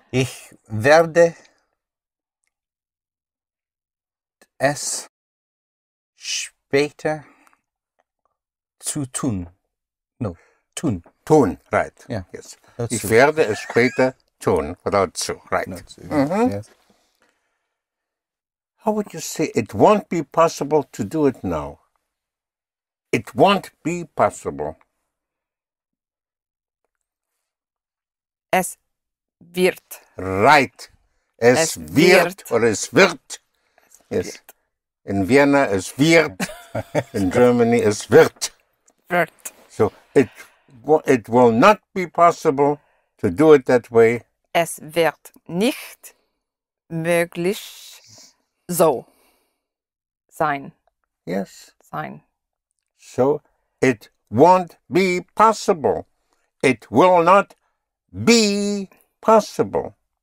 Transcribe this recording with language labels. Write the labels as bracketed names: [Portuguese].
[German] Ich werde es später zu tun. [English] No, tun. Tun, right. Yeah. Yes. Not [German] Ich zu. werde es später tun, [English] without zu, right. Not zu. Yes. How would you say it won't be possible to do it now? It won't be possible. [German] Es wird. Right. Es wird oder es wird. Yes. [English] In Vienna [German] es wird. [English] In Germany es wird. [German] Wird. [English] So it will not be possible to do it that way. [German] Es wird nicht möglich so sein. [English] Yes. [German] Sein. [English] So it won't be possible. It will not be possible.